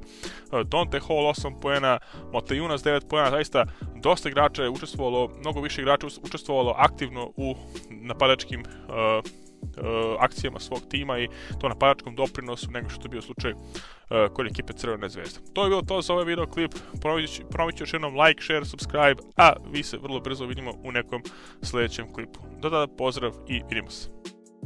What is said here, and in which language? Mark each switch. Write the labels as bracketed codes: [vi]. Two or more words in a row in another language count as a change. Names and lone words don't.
[hr] Dante Hall 8 poena, Motajunas 9 poena, zaista dosta igrača je učestvovalo, mnogo više igrača učestvovalo aktivno u napadačkim akcijama svog tima i to napadačkom doprinosu nego što je bio slučaj kod ekipe Crvene zvezde. To je bilo to za ovaj video klip, ponovit ću još jednom [en] like, share, subscribe, [hr] a vi se vrlo brzo vidimo u nekom sljedećem klipu. Do tada pozdrav i vidimo se.